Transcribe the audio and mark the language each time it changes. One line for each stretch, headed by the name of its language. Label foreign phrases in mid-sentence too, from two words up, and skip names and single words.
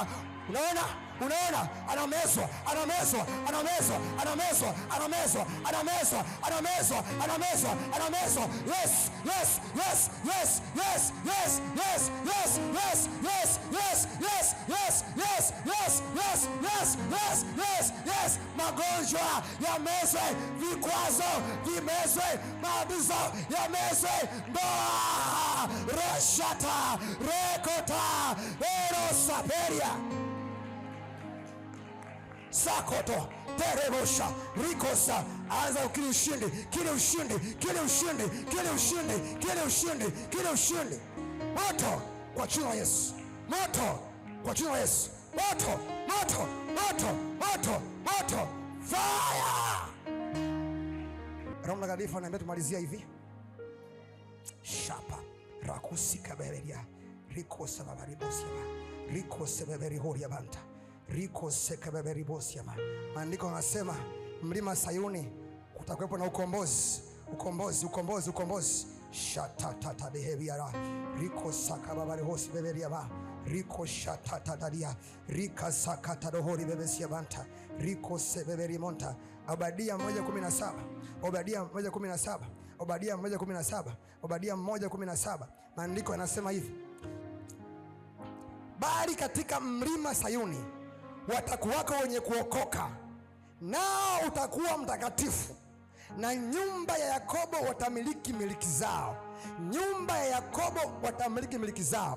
Swahili: Unaona, anamezwa, anamezwa, anamezwa, anamezwa, anamezwa, anamezwa, anamezwa, anamezwa, anamezwa.
English: Yes, yes, yes, yes, yes, yes, yes, yes, yes, yes, yes, yes, yes, yes, yes, yes, yes, yes, yes, yes.
Swahili: Magonjwa yamezwe, vikwazo vimezwe, maagizo yamezwe. Ndoa reshata rekota erosaperia sakoto terebosha rikosa. Anza ukili ushindi, kile ushindi, kile ushindi, kile ushindi, kile ushindi, kile ushindi. Moto kwa jina la Yesu, moto kwa jina la Yesu, moto, moto, moto, moto, moto, fire. Roho Mtakatifu ananiambia tumalizia hivi. Shapa rakusika beberia rikosa babaribosia rikosa beberi horia banta riko sekebeberi bosiama. Maandiko yanasema mlima Sayuni kutakuwepo na ukombozi, ukombozi, ukombozi, ukombozi. Shatata beheviara riko sakababari hosi beberia ba riko shatata dia rika sakata dohori bebesia banta riko sebeberi monta. Obadia 1:17, Obadia 1:17, Obadia 1:17, Obadia 1:17. Maandiko yanasema hivi: bali katika mlima Sayuni watakuwako wenye kuokoka, nao utakuwa mtakatifu, na nyumba ya Yakobo watamiliki miliki zao. Nyumba ya Yakobo watamiliki miliki zao.